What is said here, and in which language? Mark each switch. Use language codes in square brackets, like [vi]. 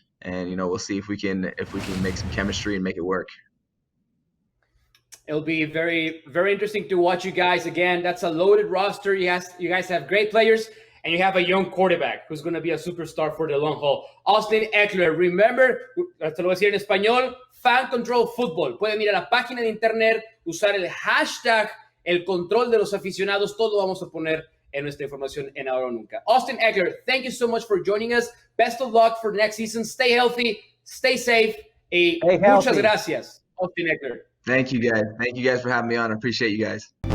[en] And, we'll see if we can make some chemistry and make it work. It'll be very, very interesting to watch you guys again. That's a loaded roster. You guys have great players, and you have a young quarterback who's going to be a superstar for the long haul. [es] Austin Ekeler, [en] remember, [es] te lo voy a decir en español, Fan Control Football. Pueden ir a la página de internet, usar el hashtag, el control de los aficionados. Todo lo vamos a poner en nuestra información en Ahora o Nunca. [en] Austin Ekeler, thank you so much for joining us. Best of luck for next season. Stay healthy, stay safe. [es] Muchas gracias, [en] Austin Ekeler. Thank you guys. Thank you guys for having me on. I appreciate you guys.